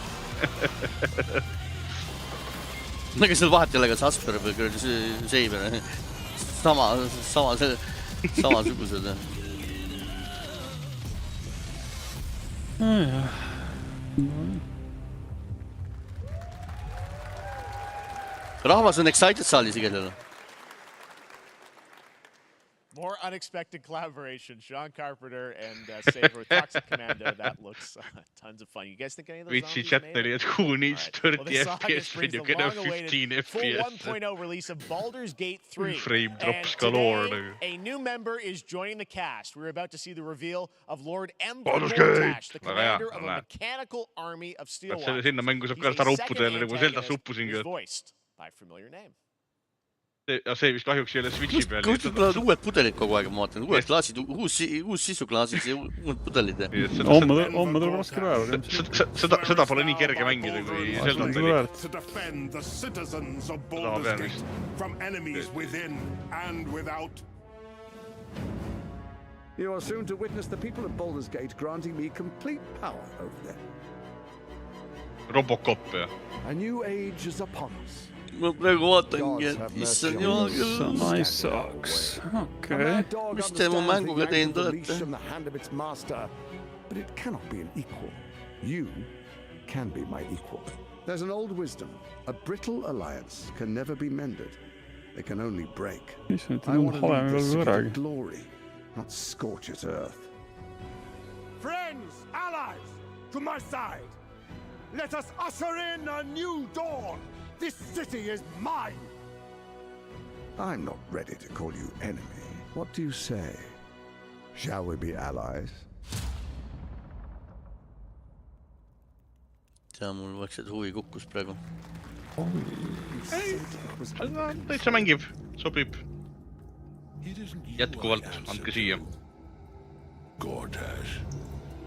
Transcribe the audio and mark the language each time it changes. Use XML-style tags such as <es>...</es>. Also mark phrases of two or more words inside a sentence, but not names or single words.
<et>Aga seal vahet ei ole, kas Asper või Saber. Samasugused. Rahvas on excited saalis igal juhul.</et> <en>More unexpected collaboration. Sean Carpenter and Saber Toxic Commando. That looks tons of fun. You guys think any of those zombies made it? Who needs 30 FPS when you get a 15 FPS? Full 1.0 release of Baldur's Gate 3. Frame drops galore. A new member is joining the cast. We're about to see the reveal of Lord Mkuubis, the commander of a mechanical army of steel walkers.</en> <et>Sinna mängu saab ka uppuda jälle, nagu Zelda uppusingi.</et> <en>Voiced by a familiar name.</en> <et>See vist kahjuks ei ole Switchi peal. Kuultud tulevad uued pudelid kogu aeg, ma vaatan. Uued klaasid, uus sisuklaasid ja uued pudelid. Homme tuleb raske päev. Seda pole nii kerge mängida kui Zelda tuli.</et> <en>To defend the citizens of Baldur's Gate from enemies within and without. You are soon to witness the people of Baldur's Gate granting me complete power over them.</en> <et>Robocop, ja.</et> <en>A new age is upon us.</en> <et>Ma praegu vaatangi, et issand jumal küll.</et> <en>Nice socks. Okei.</en> <et>Mis te mu mänguga teinud olete?</et> <en>But it cannot be an equal. You can be my equal. There's an old wisdom. A brittle alliance can never be mended. They can only break. I want to leave this city to glory, not scorch its earth. Friends, allies, to my side. Let us usher in a new dawn. This city is mine! I'm not ready to call you enemy. What do you say? Shall we be allies?</en> <et>Tea, mul vaikselt huvi kukkus praegu. Täitsa mängib, sobib. Jätkuvalt, andke siia.</et>